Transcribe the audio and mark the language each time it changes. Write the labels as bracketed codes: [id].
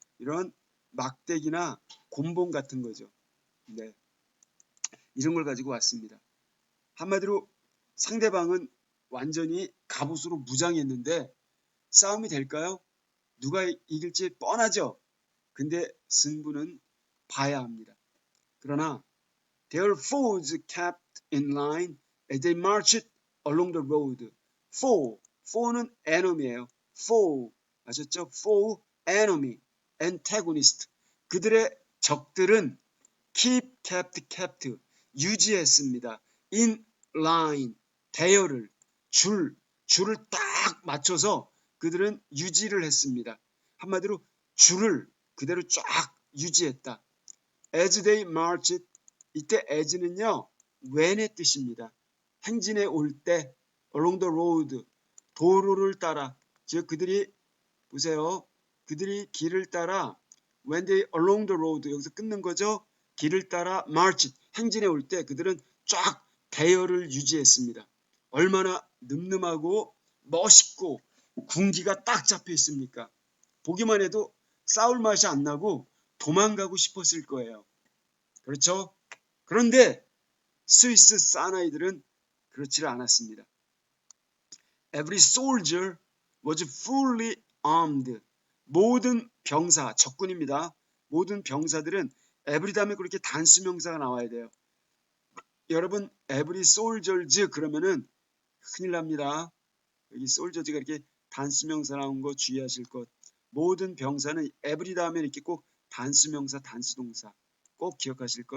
[ko] 이런 막대기나 곤봉 같은 거죠. 네, 이런 걸 가지고 왔습니다. 한마디로 상대방은 완전히 갑옷으로 무장했는데 싸움이 될까요? 누가 이길지 뻔하죠. 근데 승부는 봐야 합니다. 그러나 [en] their foes kept in line as they marched along the road. [ko] foe는 enemy예요. foe 아셨죠? foe, enemy, antagonist. 그들의 적들은 kept 유지했습니다. [en] in line [ko] 대열을 줄을 딱 맞춰서 그들은 유지를 했습니다. 한마디로 줄을 그대로 쫙 유지했다. [en] as they marched, [ko] 이때 as는요 when의 뜻입니다. 행진에 올 때 [en] along the road, [ko] 도로를 따라, 즉 그들이 보세요. 그들이 길을 따라 [en] when they along the road, [ko] 여기서 끊는 거죠. 길을 따라 march, 행진해 올 때 그들은 쫙 대열을 유지했습니다. 얼마나 늠름하고 멋있고 군기가 딱 잡혀 있습니까? 보기만 해도 싸울 맛이 안 나고 도망가고 싶었을 거예요. 그렇죠? 그런데 스위스 사나이들은 그렇지를 않았습니다. [en] Every soldier was fully armed. [ko] 모든 병사, 적군입니다. 모든 병사들은 every 다음에 그렇게 단수 명사가 나와야 돼요. 여러분 [en] every soldiers [ko] 그러면은 큰일 납니다. 여기 soldiers가 이렇게 단수 명사 나온 거 주의하실 것. 모든 병사는 every 다음에 이렇게 꼭 단수 명사, 단수 동사 꼭 기억하실 것.